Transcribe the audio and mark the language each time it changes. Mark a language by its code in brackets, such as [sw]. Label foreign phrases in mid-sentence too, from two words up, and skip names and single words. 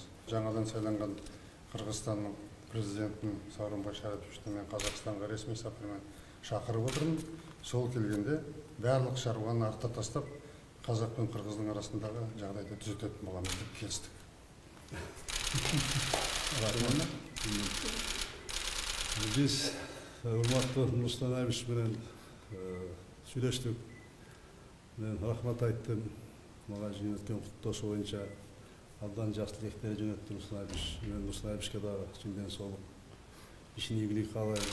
[kk] Жаңадан сайланған Қырғызстанның президентін Сооронбай Шариповичті мен Қазақстанға ресми сапармен шақырып отырмын. Сол келгенде барлық шаруаны артта тастап, Қазақ пен Қырғыздың арасындағы жағдайды түзететін боламыз деп келістік. [ky] Біз урматтуу Нурсултан Абишевич менен сүйлөштүк. Мен рахмат айттым. Мага жөнөткөн куттоосу боюнча абдан жакшы тилектер жөнөттү Нурсултан Абишевич. Мен Нурсултан Абишевичке дагы чынден соолук, ишин ийгилик каалайм.